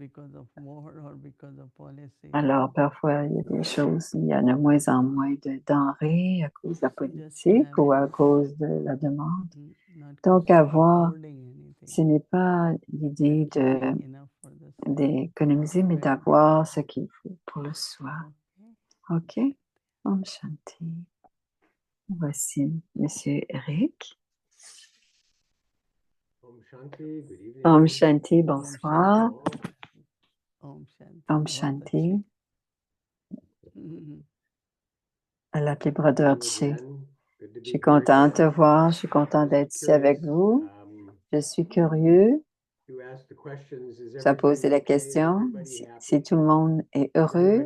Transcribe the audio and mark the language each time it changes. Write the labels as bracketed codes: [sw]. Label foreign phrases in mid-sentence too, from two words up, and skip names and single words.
[fr] Alors, parfois, il y a des choses, il y en a moins en moins de denrées à cause de la politique ou à cause de la demande. Donc, ce n'est pas l'idée d'économiser, mais d'avoir ce qu'il faut pour le soir. [sa] OK? ॐ शान्ति. [fr] Voici Monsieur Eric. [sa] ॐ शान्ति, bonsoir. ॐ शान्ति. [fr] À la Brother Che. Je suis contente de te voir, je suis contente d'être ici avec vous. Je suis curieux. Tu as posé la question, si tout le monde est heureux.